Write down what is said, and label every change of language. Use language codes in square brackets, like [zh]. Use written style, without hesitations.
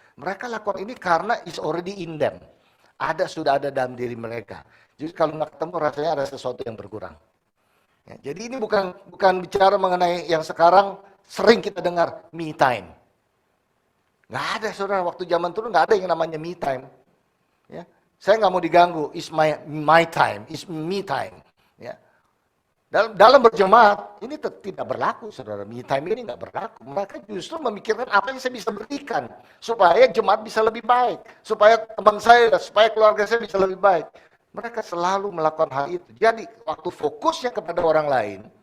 [id] Mereka lakukan ini karena [en] it's already in them. [id] Sudah ada dalam diri mereka. Jadi kalau nggak ketemu rasanya ada sesuatu yang berkurang. Ya, jadi ini bukan bicara mengenai yang sekarang sering kita dengar me time. Nggak ada, saudara, waktu zaman dulu nggak ada yang namanya me time. Ya. Saya nggak mau diganggu, [en] it's my time, it's me time. [id] Ya. Dalam berjemaat, ini tidak berlaku, saudara. Me time ini nggak berlaku. Mereka justru memikirkan apa yang saya bisa berikan, supaya jemaat bisa lebih baik, supaya teman saya, supaya keluarga saya bisa lebih baik. Mereka selalu melakukan hal itu. Jadi, waktu fokusnya kepada orang lain,